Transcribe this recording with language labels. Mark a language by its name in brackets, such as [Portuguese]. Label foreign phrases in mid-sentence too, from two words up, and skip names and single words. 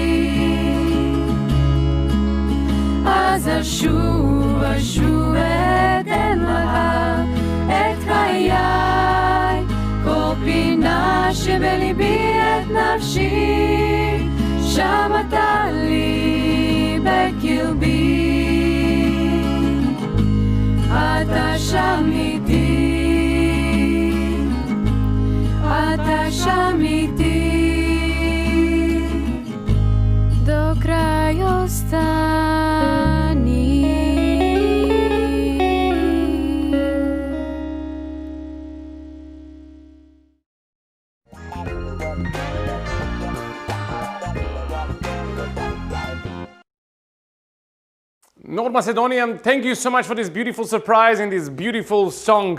[Hebrew] אז אשוב אתן לך את חיי, כל פינה שבליבי את נפשי שמרת לי בקרבי, אתה שם איתי, אתה שם איתי, [Serbian] do kraja ostani. [English] North Macedonia, thank you so much for this beautiful surprise and this beautiful song.